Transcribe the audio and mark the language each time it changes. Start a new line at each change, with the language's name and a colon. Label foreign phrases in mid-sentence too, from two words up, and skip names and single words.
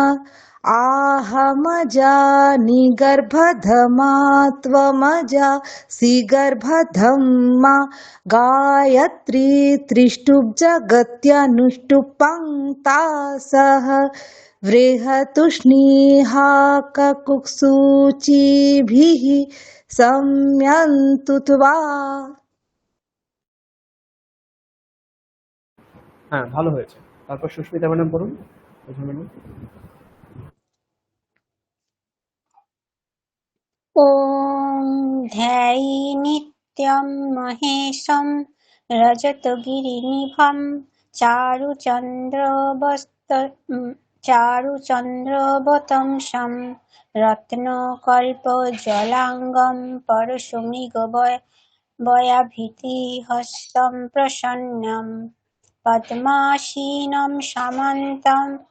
Sanskrit: आहमजानि गर्भधमा त्वमजासि गर्भधम्मा गायत्री त्रिष्टुब्जगत्यनुष्टुप् सह बृहतुष्णीहाककुक्षूचिभिः शम्यन्तु त्वा।
Bangla: হ্যাঁ, ভালো হয়েছে। তারপর সুস্মিতা ম্যাডাম বলুন। সুস্মিতা ম্যাডাম।
Sanskrit: ॐ ध्याये नित्यं महेशं रजतगिरिनिभं चारुचन्द्रवतंसं रत्नकल्पजलाङ्गं परशुमृगवयाभीतिहस्तं प्रसन्नं पद्मासीनं समन्तं